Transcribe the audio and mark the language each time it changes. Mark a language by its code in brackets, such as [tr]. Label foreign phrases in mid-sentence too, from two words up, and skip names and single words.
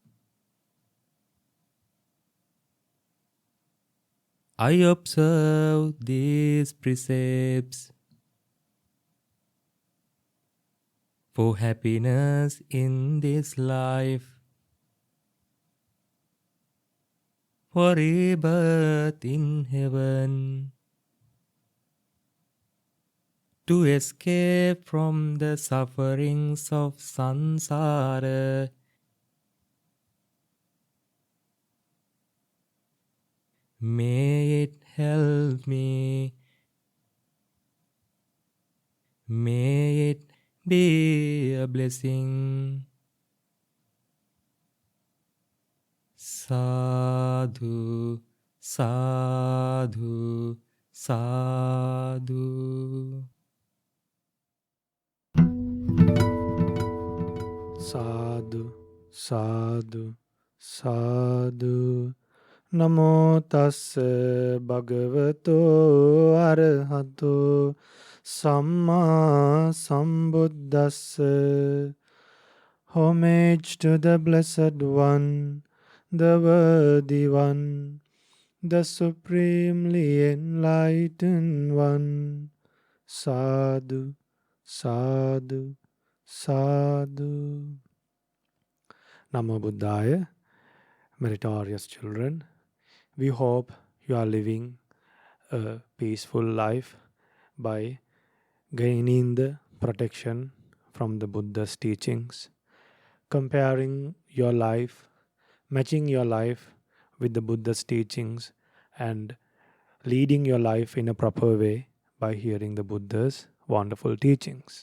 [en] I observe these precepts for happiness in this life, for rebirth in heaven, to escape from the sufferings of samsara. May it help me May it be a blessing. [pi] Sadhu, sadhu, sadhu. Sadhu, sadhu, sadhu. Namo tassa bhagavato arahato samma sambuddhassa. [en] Homage to the Blessed One, the Worthy One, the Supremely Enlightened One. [pi] Sadhu, sadhu, sadhu. Namo Buddhaya, [en] meritorious children. We hope you are living a peaceful life by gaining the protection from the Buddha's teachings, comparing your life, matching your life with the Buddha's teachings, and leading your life in a proper way by hearing the Buddha's wonderful teachings.